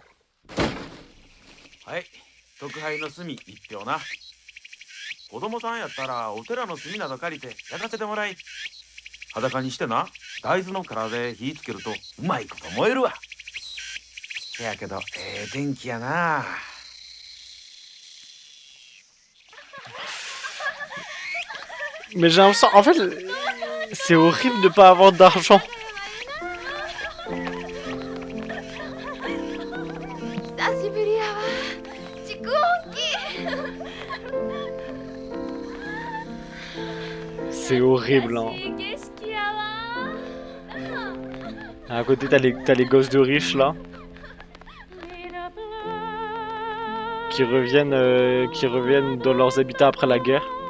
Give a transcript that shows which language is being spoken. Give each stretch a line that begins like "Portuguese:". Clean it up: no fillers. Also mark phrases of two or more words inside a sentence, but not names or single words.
Japanese: はい特配の炭一票な子供さんやったらお寺の炭など借りて焼かせてもらい裸にしてな大豆の殻で火つけるとうまいこと燃えるわせやけど天気やな
French: Mais j'ai l'impression... En fait, c'est horrible de pas avoir d'argent.
Japanese: 久しぶりやわ蓄音機
French: C'est horrible hein.
Japanese: いい景色やわ
French: À côté t'as les gosses de riches là. Qui reviennent dans leurs habitats après la guerre.